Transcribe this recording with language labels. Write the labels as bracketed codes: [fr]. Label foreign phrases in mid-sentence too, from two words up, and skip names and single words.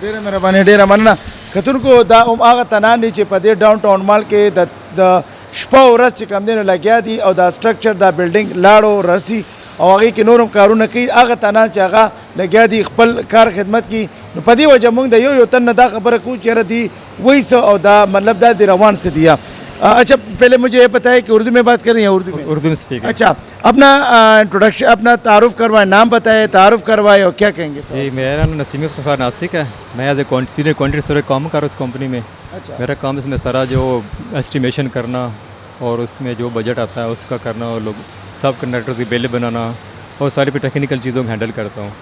[ps] ډېره مهرباني ډېره مننه کتونکو دا هم هغه تنان دي چې په دې ډاون ټاون مال کې د شپه ورځ چې کوم دی نو لګیا دي او دا سټرکچر دا بلډینګ لاړو رسي او هغې کې نور هم کارونه کوي هغه تنان چې هغه لګیا دي خپل کار خدمت کی نو په دې وجه موږ د یو تن نه دا خبره کوو چې یاره دی وہی څه او دا مطلب دا دی روان سے دیا [ur] اچھا پہلے مجھے یہ پتا ہے کہ اردو میں بات کریں یا اردو میں [ps] سپیک [ur] اچھا اپنا انٹروڈکشن اپنا تعارف کروائیں نام بتائیں تعارف کروائیں اور کیا کہیں گے جی میرا نام نسیم افتخار ناسک ہے میں [en] as a senior contractor [ur] کام کر رہا ہوں اس کمپنی میں میرا کام اس میں سارا جو اسٹیمیشن کرنا اور اس میں جو بجٹ آتا ہے اس کا کرنا اور لوگ سب کنڈکٹر کی بل بنانا اور ساری پہ ٹیکنیکل چیزوں کو ہینڈل کرتا ہوں